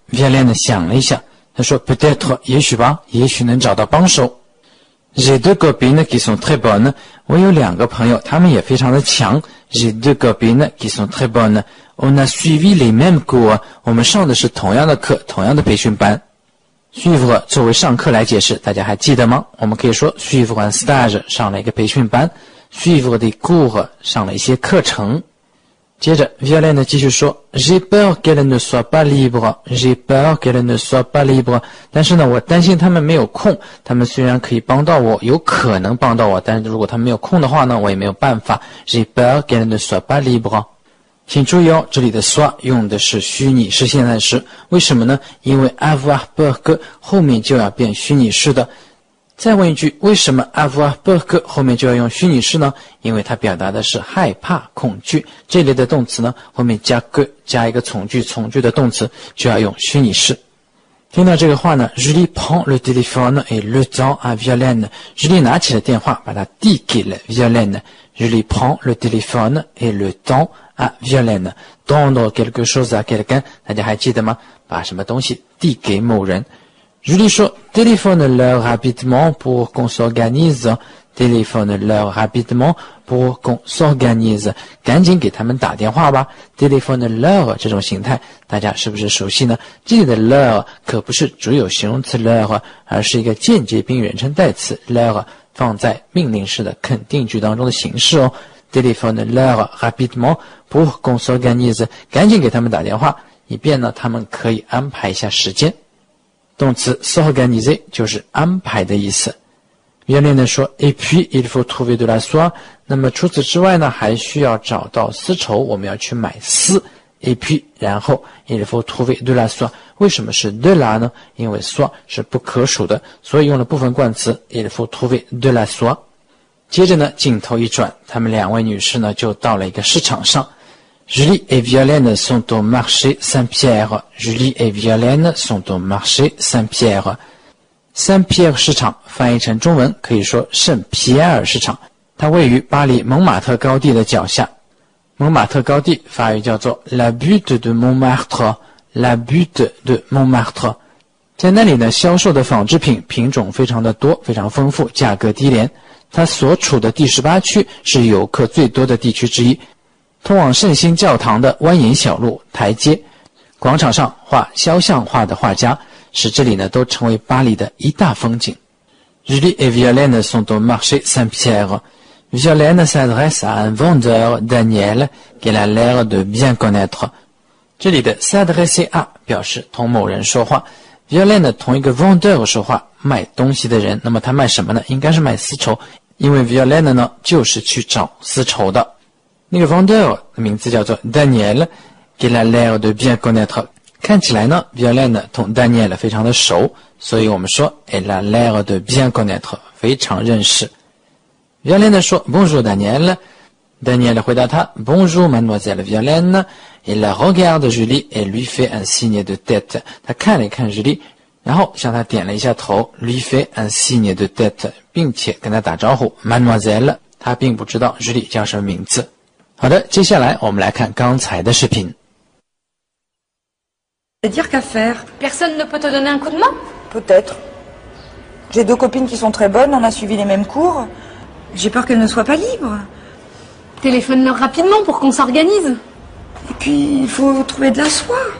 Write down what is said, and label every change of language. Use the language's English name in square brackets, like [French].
[Chinese] Violaine 想了一下，她说 [French] peut-être [Chinese] 也许吧，也许能找到帮手。 [French] J'ai 2 copines qui sont très bonnes. [Chinese] 我有2个朋友，她们也非常的强。 [French] J'ai 2 copines qui sont très bonnes. On a suivi les mêmes cours. [Chinese] 我们上的是同样的课，同样的培训班。suivre 作为上课来解释，大家还记得吗？我们可以说 [French] suivre un stage [Chinese] 上了一个培训班 ， [French] suivre des cours [Chinese] 上了一些课程。 [French] 接着 Violaine [Chinese] 继续说 [French] J'ai peur qu'elle ne soit pas libre. J'ai peur qu'elle ne soit pas libre. [Chinese] 但是呢，我担心他们没有空。他们虽然可以帮到我，有可能帮到我，但是如果他们没有空的话呢，我也没有办法。 [French] J'ai peur qu'elle ne soit pas libre. [Chinese] 请注意哦，这里的 soit 用的是虚拟式现在时。为什么呢？因为 avoir peur que 后面就要变虚拟式的。再问一句，为什么 avoir peur que 后面就要用虚拟式呢？因为它表达的是害怕、恐惧。这类的动词呢，后面加 que 加一个从句，从句的动词就要用虚拟式。听到这个话呢 [French] ，Julie prend le téléphone et le tend à Violaine。Julie [Chinese] 拿起了电话，把它递给了 [French] Violaine。Julie prend le téléphone et le tend à Violaine。Tendre quelque chose à quelqu'un， [Chinese] 大家还记得吗？把什么东西递给某人。 [French] Julie 说 téléphone-leur rapidement pour qu'on s'organise. Téléphone-leur rapidement pour qu'on s'organise. [Chinese] 赶紧给他们打电话吧。 Téléphone-leur 这种形态，大家是不是熟悉呢？这里的 leur 可不是主有形容词 leur， 而是一个间接宾语人称代词 leur， 放在命令式的肯定句当中的形式哦。 [French] Téléphone-leur rapidement pour qu'on s'organise. [Chinese] 赶紧给他们打电话，以便呢他们可以安排一下时间。动词 s'organiser 就是安排的意思。 [French] Violaine说 Et puis il faut trouver de la soie。 [Chinese] 那么除此之外呢，还需要找到丝绸，我们要去买丝。 [French] Et puis [Chinese] 然后 [French] il faut trouver de la soie。 [Chinese] 为什么是 [French] de la 呢？ [Chinese] 因为 soie 是不可数的，所以用了部分冠词 [French] il faut trouver de la soie。 [Chinese] 接着呢，镜头一转，她们2位女士呢就到了一个市场上。 [French] Julie et Violaine sont au marché Saint-Pierre. Julie et Violaine sont au marché Saint-Pierre. [Chinese] Saint-Pierre 市场翻译成中文可以说圣皮埃尔市场，它位于巴黎蒙马特高地的脚下。蒙马特高地法语叫做 [French] La butte de Montmartre. [Chinese] La butte de Montmartre. 在那里呢，销售的纺织品品种非常的多，非常丰富，价格低廉。它所处的第18区是游客最多的地区之一。通往圣心教堂的蜿蜒小路、台阶，广场上画肖像画的画家，使这里呢都成为巴黎的一大风景。 [French] Julie et Violaine sont au marché Saint-Pierre. Violaine s'adresse à un vendeur, Daniel, qu'elle a l'air de bien connaître. [Chinese] 这里的 s'adresser à 表示同某人说话。Violaine 同一个 vendeur 说话，卖东西的人。那么他卖什么呢？应该是卖丝绸，因为 Violaine 呢就是去找丝绸的。 [French] 那个 vendeur [Chinese] 的名字叫做 [French] Daniel, qu'il a l'air de bien connaître。 [Chinese] 看起来呢 Violaine 同 Daniel 非常的熟，所以我们说 [French] elle a l'air de bien connaître， [Chinese] 非常认识。Violaine 说 [French] Bonjour Daniel。 Daniel 回答他 Bonjour mademoiselle Violaine. Il regarde Julie et lui fait un signe de tête. [Chinese] 他看了一看 Julie， 然后向他点了一下头 [French] lui fait un signe de tête， [Chinese] 并且跟他打招呼 Mademoiselle。他并不知道 Julie 叫什么名字。好的，接下来我们来看刚才的视频。 [French] C'est dire qu'à faire. Personne ne peut te donner un coup de main? Peut-être. J'ai 2 copines qui sont très bonnes, on a suivi les mêmes cours. J'ai peur qu'elles ne soient pas libres. Téléphone-leur rapidement pour qu'on s'organise. Et puis, il faut trouver de la soie.